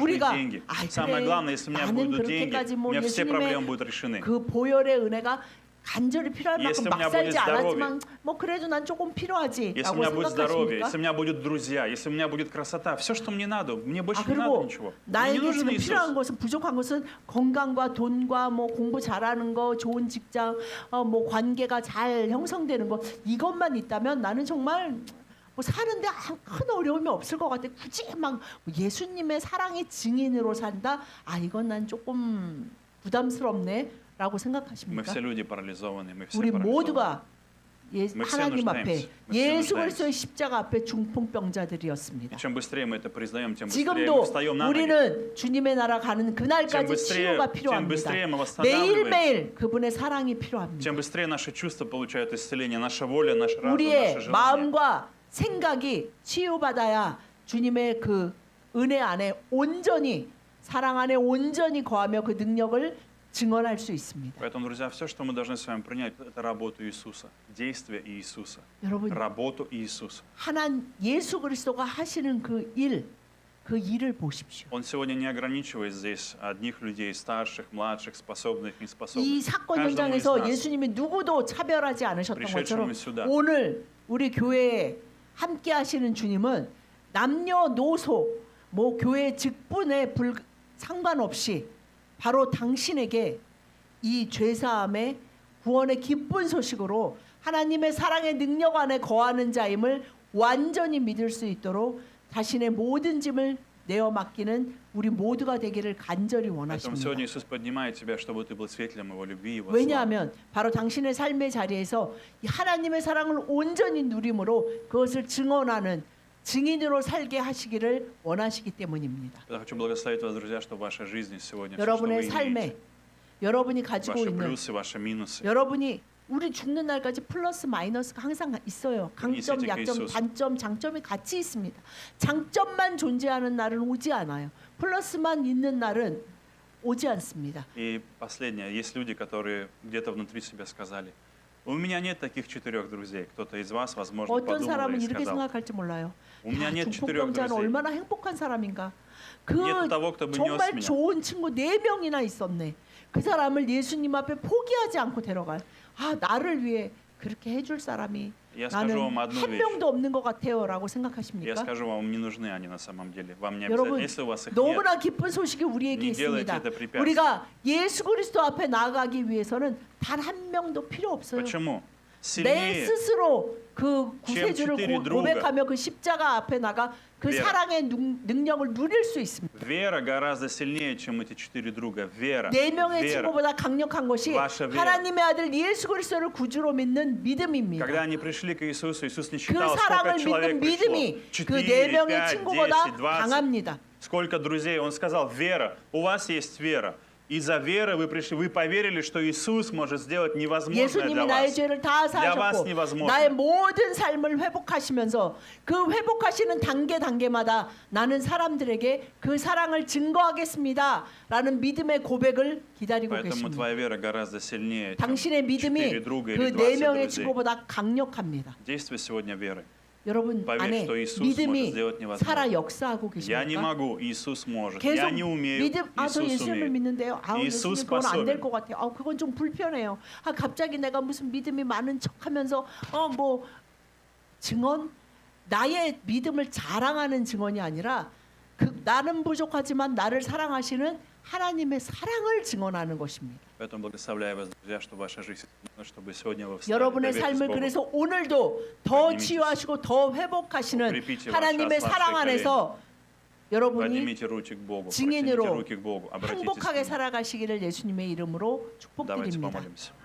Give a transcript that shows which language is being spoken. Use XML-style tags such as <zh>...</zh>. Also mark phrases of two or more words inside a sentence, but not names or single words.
<ko>우리가</ko> <ru>Самое главное, если у меня</ru> <ko>나는</ko> <ru>будут деньги,</ru> <ko>그렇게까지</ko> <ru>у</ru> <ko>뭐</ko> <ru>меня все проблемы будут</ru> <ko>예수님의</ko> <ru>решены.</ru> <ko>그 보혈의 은혜가 간절히 필요할 만큼</ko> <ru>Если у</ru> <ko>막</ko> <ru>меня</ru> <ko>살지</ko> <ru>будет</ru> <ko>않았지만 뭐 그래도 난 조금</ko> <ru>Если у</ru> <ko>필요하지라고</ko> <ru>меня будет здоровье,</ru> <ko>생각하십니까?</ko> <ru>если у меня будут друзья, если у меня будет красота, все, что мне надо, мне больше не надо</ru> <ko>그리고</ko> <ru>ничего. Мне не</ru> <ko>나에게</ko> <ru>нужен</ru> <ko>지금 필요한</ko> <ru>Иисус.</ru> <ko>것은 부족한 것은 건강과 돈과 뭐 공부 잘하는 거, 좋은 직장, 뭐 관계가 잘 형성되는 거 이것만 있다면 나는 정말 뭐 사는데 큰 어려움이 없을 것 같아. 굳이 막 예수님의 사랑의 증인으로 산다. 아 이건 난 조금 부담스럽네라고</ko> <ru>Мы</ru> <ko>생각하십니까?</ko> <ru>все люди парализованы, мы все</ru> <ko>우리</ko> <ru>парализованы.</ru> <ko>모두가</ko> <ru>Мы все</ru> <ko>하나님</ko> <ru>нуждаемся.</ru> <ko>앞에</ko> <ru>Мы все</ru> <ko>예수</ko> <ru>нуждаемся.</ru> <ko>그리스도의 십자가 앞에</ko> <ru>И</ru> <ko>중풍병자들이었습니다.</ko> <ru>чем быстрее мы это признаем, тем быстрее мы</ru> <ko>지금도</ko> <ru>встаем на ноги.</ru> <ko>우리는 주님의 나라 가는 그날까지 치유가</ko> <ru>тем</ru> <ko>필요합니다.</ko> <ru>быстрее мы</ru> <ko>매일매일 그분의 사랑이 필요합니다.</ko> <ru>Тем быстрее наши чувства получают исцеление, наша воля, наш разум, наше</ru> <ko>우리의</ko> <ru>желание.</ru> <ko>마음과 생각이 치유받아야 주님의 그 은혜 안에 온전히 사랑 안에 온전히 거하며 그 능력을 증언할 수 있습니다.</ko> <ru>Поэтому, друзья, все, что мы должны с вами принять, это работу Иисуса, действие Иисуса,</ru> <ko>여러분</ko> <ru>работу Иисуса.</ru> <ko>예수 그리스도가 하시는 그 일을 보십시오.</ko> <ru>Он сегодня не ограничивает здесь одних людей, старших, младших, способных, неспособных.</ru> <ko>이 사건</ko> <ru>Каждому из</ru> <ko>현장에서</ko> <ru>нас.</ru> <ko>예수님이 누구도 차별하지 않으셨던 것처럼 오늘 우리 교회에 함께 하시는 주님은 남녀노소 뭐 교회 직분에 상관없이 바로 당신에게 이 죄사함의 구원의 기쁜 소식으로 하나님의 사랑의 능력 안에 거하는 자임을 완전히 믿을 수 있도록 자신의 모든 짐을 내어 맡기는 우리 모두가 되기를 간절히</ko> <ru>Поэтому</ru> <ko>원하십니다.</ko> <ru>сегодня Иисус поднимает тебя, чтобы ты был свидетелем Его любви, Его славы.</ru> <ko>왜냐하면 바로 당신의 삶의 자리에서 이 하나님의 사랑을 온전히 누림으로 그것을 증언하는 증인으로 살게 하시기를 원하시기 때문입니다.</ko> <ru>Я хочу благословить вас, друзья, что в вашей жизни сегодня все, что вы</ru> <ko>여러분의</ko> <ru>имеете,</ru> <ko>삶에 여러분이 가지고</ko> <ru>ваши</ru> <ko>있는</ko> <ru>плюсы, ваши минусы,</ru> <ko>여러분이 우리 죽는 날까지 플러스 마이너스가 항상 있어요. 강점, 이세계 약점, 있어서. 단점, 장점이 같이 있습니다. 장점만 존재하는 날은 오지 않아요. 플러스만 있는 날은 오지 않습니다.</ko> <ru>И последнее, есть люди, которые где-то внутри себя сказали: у меня нет таких 4 друзей. Кто-то из вас, возможно,</ru> <ko>어떤</ko> <ru>подумал</ru> <ko>사람은</ko> <ru>и</ru> <ko>이렇게</ko> <ru>сказал:</ru> <ko>생각할지 몰라요.</ko> <ru>У меня</ru> <ko>야,</ko> <ru>нет 4</ru> <ko>중풍병자는</ko> <ru>друзей.</ru> <ko>얼마나 행복한 사람인가. 그</ko> <ru>Нету того, кто бы нес</ru> <ko>정말</ko> <ru>меня.</ru> <ko>좋은 친구 4명이나 있었네. 그 사람을 예수님 앞에 포기하지 않고 데려갈. 아 나를 위해 그렇게 해줄 사람이</ko> <ru>Я скажу</ru> <ko>나는</ko> <ru>вам одну</ru> <ko>한</ko> <ru>вещь.</ru> <ko>명도 없는 것 같아요라고</ko> <ru>Я</ru> <ko>생각하십니까?</ko> <ru>скажу вам, не нужны они на самом деле. Вам не</ru> <ko>여러분</ko> <ru>обязательно. Если у вас их нет,</ru> <ko>너무나 기쁜 소식이 우리에게</ko> <ru>Не делайте</ru> <ko>있습니다.</ko> <ru>это препятствием.</ru> <ko>우리가 예수 그리스도 앞에 나아가기 위해서는 단 한 명도 필요 없어요.</ko> <ru>почему?</ru> <ko>내</ko> <ru>Сильнее,</ru> <ko>스스로 그 구세주를</ko> <ru>четыре друга.</ru> <ko>고백하며 그 십자가 앞에 나가 그</ko> <ru>Вера.</ru> <ko>사랑의 능력을 누릴 수 있습니다.</ko> <ru>вера гораздо сильнее, чем эти 4 друга. Вера,</ru> <ko>4명의</ko> <ru>вера.</ru> <ko>친구보다 강력한 것이</ko> <ru>Ваша вера.</ru> <ko>하나님의 아들 예수 그리스도를 구주로 믿는 믿음입니다.</ko> <ru>Когда они пришли к Иисусу, Иисус не</ru> <ko>그</ko> <ru>считал,</ru> <ko>사랑을</ko> <ru>сколько</ru> <ko>믿는</ko> <ru>человек пришло.</ru> <ko>믿음이 그</ko> <ru>4,</ru> <ko>4명의</ko> <ru>5,</ru> <ko>친구보다</ko> <ru>10, 20.</ru> <ko>강합니다.</ko> <ru>Сколько друзей. Он сказал: вера, у вас есть вера. Из-за веры вы пришли, вы поверили, что Иисус может сделать невозможное</ru> <ko>예수님이</ko> <ru>для</ru> <ko>나의</ko> <ru>вас.</ru> <ko>죄를 다</ko> <ru>Для вас</ru> <ko>사하셨고</ko> <ru>невозможно.</ru> <ko>나의 모든 삶을 회복하시면서 그 회복하시는 단계마다 나는 사람들에게 그 사랑을 증거하겠습니다 라는 믿음의 고백을 기다리고</ko> <ru>Поэтому</ru> <ko>계십니다.</ko> <ru>твоя вера гораздо сильнее, чем</ru> <ko>당신의</ko> <ru>4</ru> <ko>믿음이</ko> <ru>друга</ru> <ko>그</ko> <ru>или 20</ru> <ko>4명의</ko> <ru>друзей.</ru> <ko>친구보다 강력합니다.</ko> <ru>Действие сегодня веры.</ru> <ko>여러분</ko> <ru>Поверь,</ru> <ko>안에</ko> <ru>что Иисус</ru> <ko>믿음이</ko> <ru>может сделать невозможное.</ru> <ko>살아 역사하고</ko> <ru>Я не</ru> <ko>계십니까?</ko> <ru>могу, Иисус может.</ru> <ko>계속</ko> <ru>Я не умею,</ru> <ko>믿음 저</ko> <ru>Иисус</ru> <ko>예수님을</ko> <ru>умеет.</ru> <ko>믿는데요.</ko> <ru>이수스</ru> <ko>예수님 그건 안 될</ko> <ru>способен.</ru> <ko>것 같아요. 그건 좀 불편해요. 갑자기 내가 무슨 믿음이 많은 척하면서 뭐 증언 나의 믿음을 자랑하는 증언이 아니라 나는 부족하지만 나를 사랑하시는 하나님의 사랑을 증언하는 것입니다.</ko> <ru>Поэтому благословляю вас, друзья, что ваша жизнь, чтобы сегодня вы встали,</ru> <ko>여러분의</ko> <ru>доверьтесь</ru> <ko>삶을</ko> <ru>Богу.</ru> <ko>그래서 오늘도 더</ko> <ru>поднимитесь.</ru> <ko>치유하시고 더 회복하시는</ko> <ru>укрепите</ru> <ko>하나님의</ko> <ru>ваши</ru> <ko>사랑</ko> <ru>ослабшие</ru> <ko>안에서 여러분이</ko> <ru>Поднимите руки к Богу,</ru> <ko>증인으로</ko> <ru>протяните руки к Богу, обратитесь к</ru> <ko>행복하게</ko> <ru>Нему.</ru> <ko>살아가시기를 예수님의 이름으로</ko> <ru>Давайте</ru> <ko>축복드립니다.</ko> <ru>помолимся.</ru>